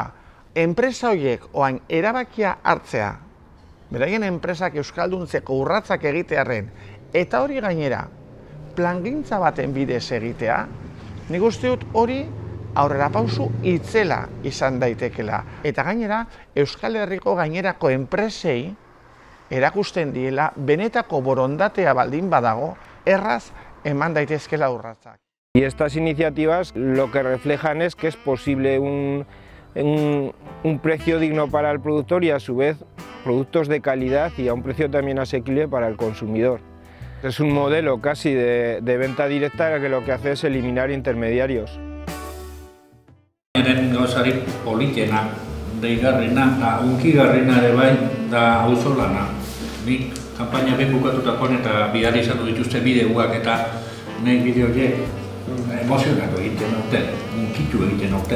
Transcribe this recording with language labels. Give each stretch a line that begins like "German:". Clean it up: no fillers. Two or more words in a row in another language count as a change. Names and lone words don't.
Basque: Enpresa horiek oain erabakia hartzea, beraien enpresak euskalduntzeko urratzak egitearren, eta hori gainera, plangintza baten bidez egitea, nik uste dut hori aurrerapauso itzela izan daitekela. Eta gainera, Euskal Herriko gainerako enpresei erakusten diela, benetako borondatea baldin badago, erraz eman daitezkela urratzak.
Spanish: Y estas iniciativas lo que reflejan es que es posible un precio digno para el productor y a su vez productos de calidad y a un precio también asequible para el consumidor. Es un modelo casi de venta directa que lo que hace es eliminar intermediarios.
Basque: Gauzari politena, deigarrena, unkigarrena ere bai da auzolana. Nik kanpaina behin bukatutakoan eta bidali izan dituzte bideoak eta nahi bideo horiek emozionatu egiten nauten, unkitu egiten nauten.